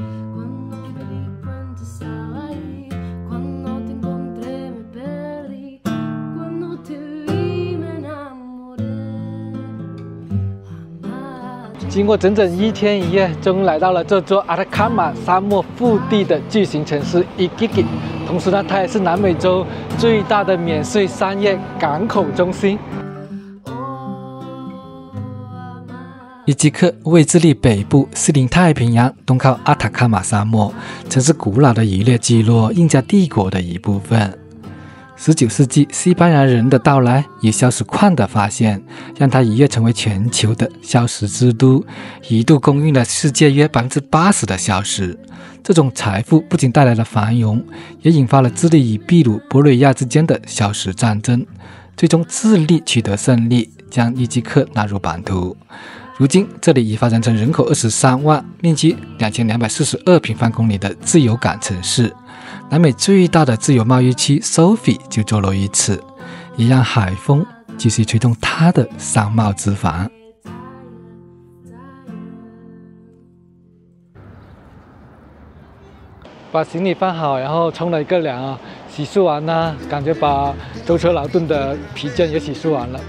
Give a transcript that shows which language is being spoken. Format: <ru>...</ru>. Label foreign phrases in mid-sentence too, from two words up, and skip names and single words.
<zh>經過整整1天1夜，終於來到了這座阿塔卡馬沙漠腹地的巨型城市伊基克，同時呢，它也是南美洲最大的免稅商業港口中心。伊基克位智利北部，毗鄰太平洋，東靠阿塔卡馬沙漠，曾是古老的漁獵聚落，印加帝國的一部分。19世紀，西班牙人的到來與硝石礦的發現，讓它一躍成為全球的硝石之都，一度供應了世界約80%的硝石。這種財富不僅帶來了繁榮，也引發了智利與秘魯、玻利維亞之間的硝石戰爭。最終，智利取得勝利，將伊基克納入版圖。如今这里已发展成人口23万、面积2242平方公里的自由港城市。南美最大的自由贸易区 SOFI 就坐落于此，也让海风继续吹动它的商贸之帆。把行李放好，然后冲了一个凉啊，洗漱完呢，感觉把舟车劳顿的疲倦也洗漱完了。</zh>